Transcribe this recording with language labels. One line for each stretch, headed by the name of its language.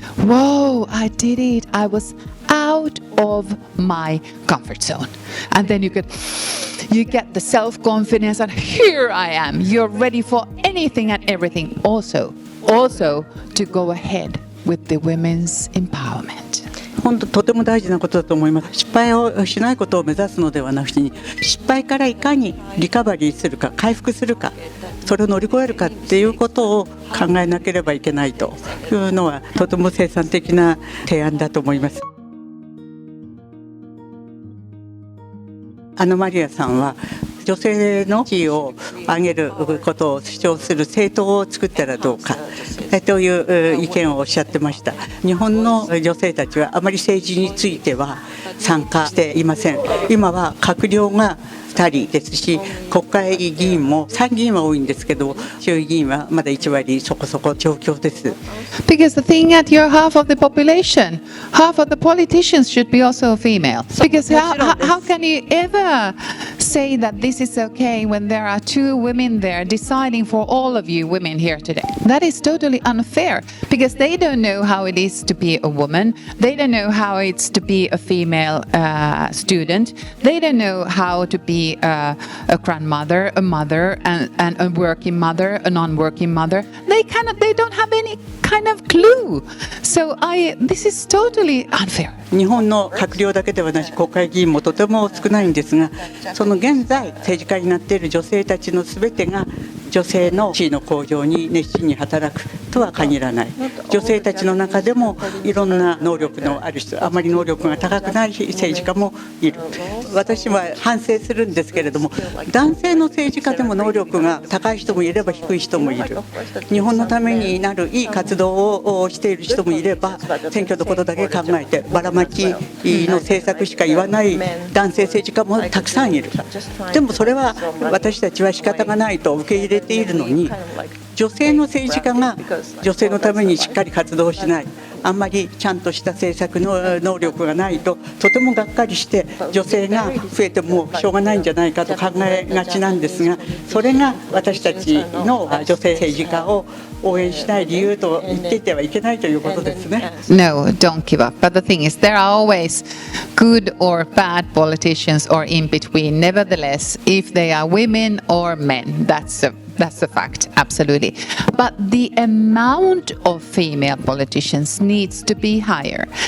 English: Whoa, I did it. I was out of my comfort zone. And then you get the self-confidence and here I am. You're ready for anything and everything. Also, also to go ahead with the women's empowerment.
Japanese: 本当とても大事なことだと思います。失敗をしないことを目指すのではなくて、失敗からいかにリカバリーするか、回復するか、それを乗り越えるかっていうことを考えなければいけないというのはとても生産的な提案だと思います。マリアさんは女性の地位を上げることを主張する政党を作ったらどうかという意見をおっしゃってました。日本の女性たちはあまり政治については参加していません。今は閣僚が2人ですし、国会議員も参議院は多いんですけど、衆議院はまだ1割そこそこ状況です。
English: Because the thing that you're half of the population, half of the politicians should be also female. Because how can you ever say that this is okay when there are two women there deciding for all of you women here today? That is totally unfair because they don't know how it is to be a woman. They don't know how it's to be a female student. They don't know how to be a grandmother, a mother, and a working mother, a non-working mother. They don't have any kind of clue. So this is totally unfair.
Japanese: 日本の閣僚だけではなし、国会議員もとても少ないんですが、その現在政治家になっている女性たちのすべてが女性の地位の向上に熱心に働くとは限らない。女性たちの中でもいろんな能力のある人、あまり能力が高くない政治家もいる。私は反省するんですけれども、男性の政治家でも能力が高い人もいれば低い人もいる。日本のためになるいい活動をしている人もいれば、選挙のことだけ考えてばらまきの政策しか言わない男性政治家もたくさんいる。でもそれは私たちは仕方がないと受け入れているのに、女性の政治家が女性のためにしっかり活動しない、あんまりちゃんとした政策の能力がないととてもがっかりして、女性が増えてもしょうがないんじゃないかと考えがちなんですが、それが私たちの女性政治家を応援しない理由と言っていてはいけないということですね。
English: No, don't give up. But the thing is, there are always good or bad politicians or in between. Nevertheless, if they are women or men, that's a fact, absolutely. But the amount of female politicians needs to be higher.